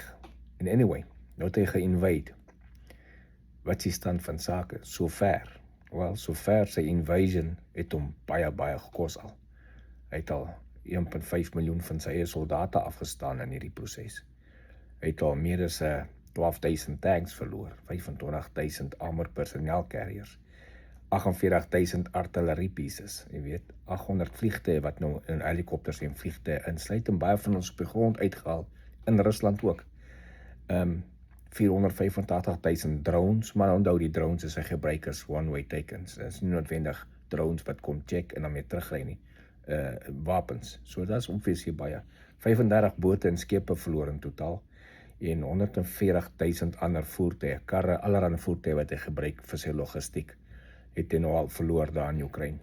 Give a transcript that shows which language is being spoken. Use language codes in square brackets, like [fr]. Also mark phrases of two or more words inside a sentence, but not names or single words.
[af] En anyway, nou het hy ge-invade. Wat is die stand van sake? Sover. Wel, sover sy invasion het hom baie gekos al. Hy het al 1,5 miljoen van sy eie soldate afgestaan in hierdie proses. Hy het al meer as 12,000 tanks verloor, 25,000 [en] armored personnel carriers, [af] 48,000 artillerie pieces, jy weet, 800 vliegtuie wat nou in helikopters en vliegtuie insluit, en baie van ons op die grond uitgehaal, in Rusland ook. 485,000 drones, maar onthou die drones is 'n gebruikers one-way takens. Dit is nie noodwendig drones wat kom check en dan weer terugry nie. Wapens. So dit is obviously baie. 35 bote en skepe verloor in totaal, en 140,000 ander voertuie, karre, allerhande voertuie wat hy gebruik vir sy logistiek, het hy nou al verloor daar in Oekraïne.